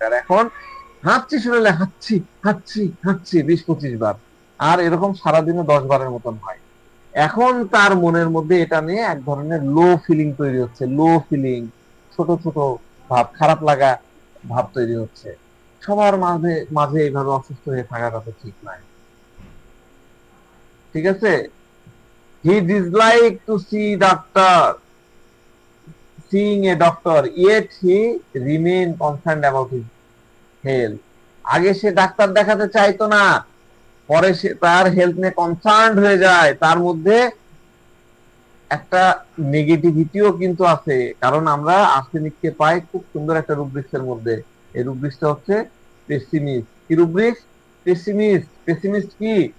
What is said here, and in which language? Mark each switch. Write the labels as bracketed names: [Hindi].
[Bangla] আর এখন হাঁচি শুনলে হাঁচি হাঁচি হাঁচি 20-25 বার, আর এরকম সারাদিনে 10 বারের মতন হয়। এখন তার মনের মধ্যে এটা নিয়ে এক ধরনের লো ফিলিং তৈরি হচ্ছে, লো ফিলিং, ছোট ছোট ভাব, খারাপ লাগা ভাব তৈরি হচ্ছে। সবার মাঝে মাঝে এইভাবে অসুস্থ হয়ে থাকাটা তো ঠিক নয়। ঠিক আছে, [English] He dislike to see doctor, seeing a doctor, yet he remain concerned about his health. [Bangla] আগে সে ডাক্তার দেখাতে চাইতো না, পরে সে তার হেলথ নিয়ে কনসার্ন হয়ে যায়। তার মধ্যে একটা নেগেটিভিটিও কিন্তু আছে, কারণ আমরা আর্সেনিককে পাই খুব সুন্দর একটা রুব্রিক্সের মধ্যে। এই রুব্রিক্সটা হচ্ছে পেসিমিস্ট। কি রুব্রিক্স? পেসিমিস্ট। পেসিমিস্ট কি?